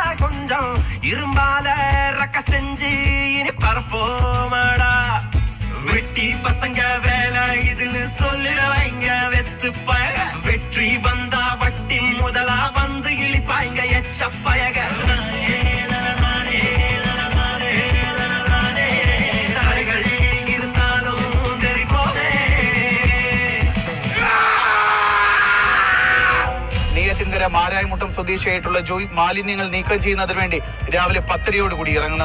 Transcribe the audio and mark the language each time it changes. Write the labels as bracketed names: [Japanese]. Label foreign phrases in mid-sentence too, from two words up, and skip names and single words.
[Tamil] கொஞ்சம் இரும்பால ரக்க செஞ்சு இனி பரப்போமாடா வெட்டி பசங்க வேலை இதுன்னு சொல்லிடுவாங்க வெத்து பயக வெற்றி வந்தா வட்டி முதலா வந்து இழிப்பாங்க எச்ச பயக [Malayalam] മാരായമുട്ടം സ്വദേശിയായിട്ടുള്ള ജോയ് മാലിന്യങ്ങൾ നീക്കം ചെയ്യുന്നതിന് വേണ്ടി രാവിലെ 10:30 ഇറങ്ങുന്നു.